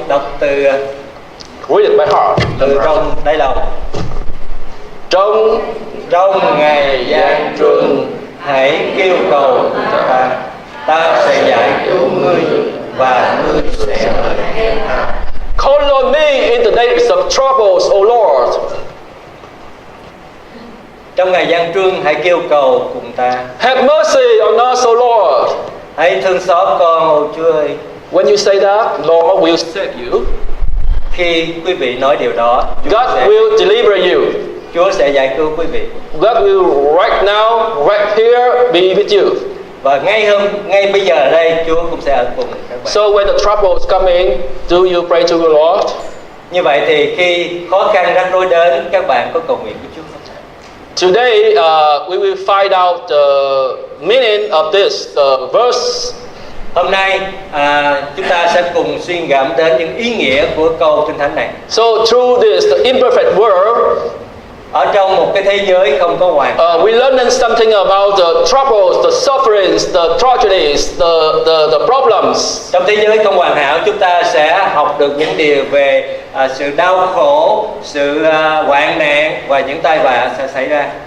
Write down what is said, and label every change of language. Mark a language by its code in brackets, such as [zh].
[vi] đọc từ [en] read it by heart. [vi] từ trong đáy lòng. Trong ngày gian truân, hãy kêu cầu ta sẽ giải cứu ngươi và ngươi sẽ hỡi ta. [en] call on me in the days of troubles, O Lord. [vi] Trong ngày gian truân, hãy kêu cầu cùng ta. [en] Have mercy on us, O Lord. [vi] Hãy thương xót con, ô Chúa ơi. [en] When you say that, Lord will save you. [vi] Khi quý vị nói điều đó, [en] God will deliver you. [vi] Chúa sẽ giải cứu quý vị. [en] God will right now, right here, be with you. [vi] Và ngay bây giờ ở đây, Chúa cũng sẽ ở cùng các bạn. [en] So when the troubles come in, do you pray to the Lord? [vi] Như vậy thì khi khó khăn rắc rối đến, các bạn có cầu nguyện với Chúa không? [en] Today we will find out the meaning of this verse. [vi] Hôm nay chúng ta sẽ cùng suy gẫm đến những ý nghĩa của câu Kinh Thánh này. [en] So through this imperfect world, [vi] ở trong một cái thế giới không có hoàn hảo, [en] we learn something about the troubles, the sufferings, the tragedies, the problems. [vi] Trong thế giới không hoàn hảo, chúng ta sẽ học được những điều về sự đau khổ, sự hoạn nạn và những tai vạ sẽ xảy ra.